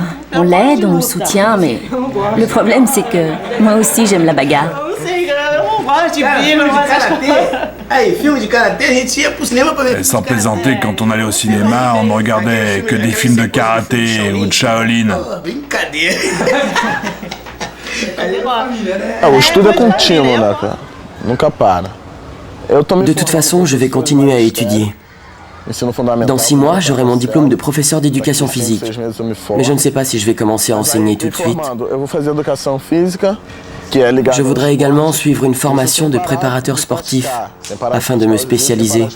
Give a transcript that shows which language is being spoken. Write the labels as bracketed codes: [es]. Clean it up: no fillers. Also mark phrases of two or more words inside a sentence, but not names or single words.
[fr] On l'aide, on le soutient, mais le problème c'est que moi aussi j'aime la bagarre. Et sans plaisanter, quand on allait au cinéma, on ne regardait que des films de karaté ou de Shaolin. [pt] O estudo é contínuo, né, cara? Nunca para. [fr] De toute façon, je vais continuer à étudier. Dans 6 mois, j'aurai mon diplôme de professeur d'éducation physique. Mais je ne sais pas si je vais commencer à enseigner tout de suite. Je voudrais également suivre une formation de préparateur sportif afin de me spécialiser.